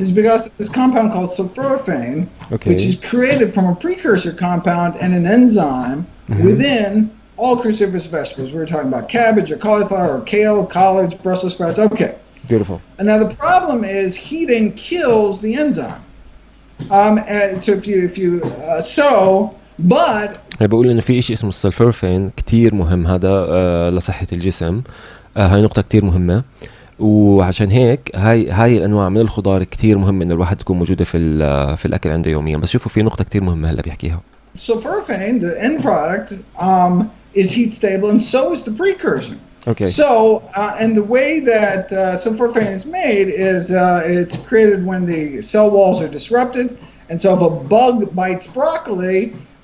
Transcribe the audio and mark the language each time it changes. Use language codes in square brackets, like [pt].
[en] Is because of this compound called sulforaphane, which is created from a precursor compound and an enzyme within all cruciferous vegetables. We were talking about cabbage or cauliflower or kale, collards, Brussels sprouts. Okay. Beautiful. And now the problem is heating kills the enzyme. And so but [ar] بقول إنه في إشي اسمه السلفورفين كتير مهم هذا لصحة الجسم. هاي نقطة كتير مهمة، وعشان هيك هاي الأنواع من الخضار كتير مهم إنه الواحد تكون موجودة في الأكل عنده يوميا. بس شوفوا في نقطة كتير مهمة هلا بيحكيها. [en] sulforaphane, the end product, is heat stable, and so is the precursor. Okay. So, and the way that sulforaphane is made is it's created when the cell walls are disrupted, and so if a bug bites broccoli,